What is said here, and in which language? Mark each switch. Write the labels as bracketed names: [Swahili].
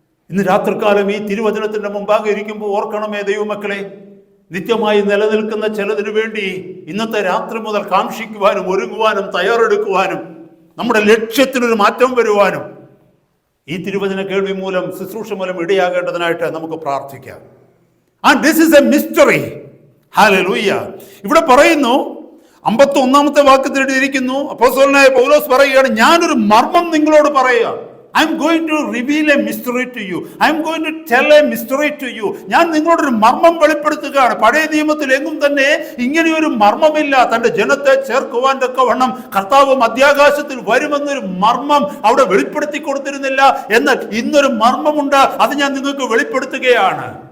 [Malayalam] ഇന്ന് രാത്രികാലം ഈ തിരുവചനത്തിന്റെ മുമ്പാകെ ഇരിക്കുമ്പോൾ ഓർക്കണമേ ദൈവമക്കളെ, നിത്യമായി നിലനിൽക്കുന്ന ചിലതിനു വേണ്ടി ഇന്നത്തെ രാത്രി മുതൽ കാംക്ഷിക്കുവാനും ഒരുങ്ങുവാനും തയ്യാറെടുക്കുവാനും നമ്മുടെ ലക്ഷ്യത്തിനൊരു മാറ്റം വരുവാനും ഈ തിരുവചന കേൾവി മൂലം, ശുശ്രൂഷ മൂലം ഇടയാകേണ്ടതിനായിട്ട് നമുക്ക് പ്രാർത്ഥിക്കാം. [English] And this is a mystery. [Malayalam] Hallelujah. ഇവിടെ പറയുന്നു, 51-ാമത്തെ വാക്യത്തിൽ എഴുതിയിരിക്കുന്നു, അപ്പോസ്തലനായ പൗലോസ് പറയുകയാണ്, ഞാനൊരു മർമ്മം നിങ്ങളോട് പറയുക. [English] I am going to reveal a mystery to you. I am going to tell a mystery to you. [Malayalam] ഞാൻ നിങ്ങളോടൊരു മർമ്മം വെളിപ്പെടുത്തുകയാണ്. പഴയ നിയമത്തിൽ എങ്ങും തന്നെ ഇങ്ങനെയൊരു മർമ്മമില്ല. തന്റെ ജനത്തെ ചേർക്കുവാൻ തക്കവണ്ണം കർത്താവ് മധ്യാകാശത്തിൽ വരുമെന്നൊരു മർമ്മം അവിടെ വെളിപ്പെടുത്തി കൊടുത്തിരുന്നില്ല. എന്നാൽ ഇന്നൊരു മർമ്മമുണ്ട്, അത് ഞാൻ നിങ്ങൾക്ക് വെളിപ്പെടുത്തുകയാണ്.